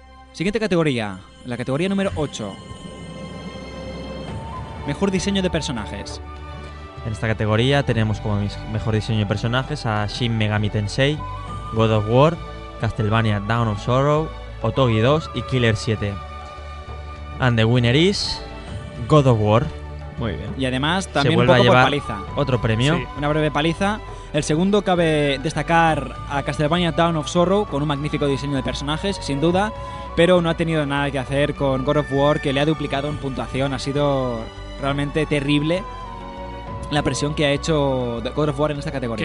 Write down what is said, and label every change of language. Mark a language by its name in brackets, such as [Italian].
[Spanish] Siguiente categoría, la categoría número 8. Mejor diseño de personajes. En esta categoría tenemos como mejor diseño de personajes a Shin Megami Tensei, God of War, Castlevania Dawn of Sorrow, Otogi 2 y Killer 7. [English] And the winner is God of War. [Spanish] Muy bien. Y además también un poco por paliza. Otro premio. Sí. Una breve paliza. El segundo cabe destacar a Castlevania Dawn of Sorrow con un magnífico diseño de personajes, sin duda, pero no ha tenido nada que hacer con God of War, que le ha duplicado en puntuación. Ha sido realmente terrible la presión que ha hecho God of War en esta categoría.